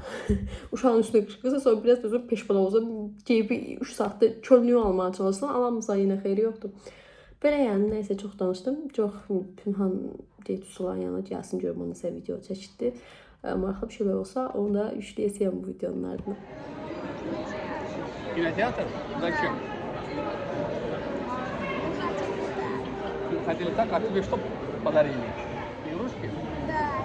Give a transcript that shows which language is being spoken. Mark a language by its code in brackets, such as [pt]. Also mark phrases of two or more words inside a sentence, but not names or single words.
[az] Uşağın üstünə qışqırsa, sonra biraz özün peşman olsa, bir 3 saatda könlüyü almağa çalışsan, alamırsan yenə xeyri yoxdur. Belə yəni, nəysə çox danışdım. Çox Pünhan deyib Sulan yanına gəlsin, görüm onu sizə video çəkdi. Maraqlı bir şeylər olsa, onu da yükləyəcəyəm bu videonun ardına. [ru] Кинотеатр? Зачем? Хотели так, а тебе что подарили? Игрушки? Да.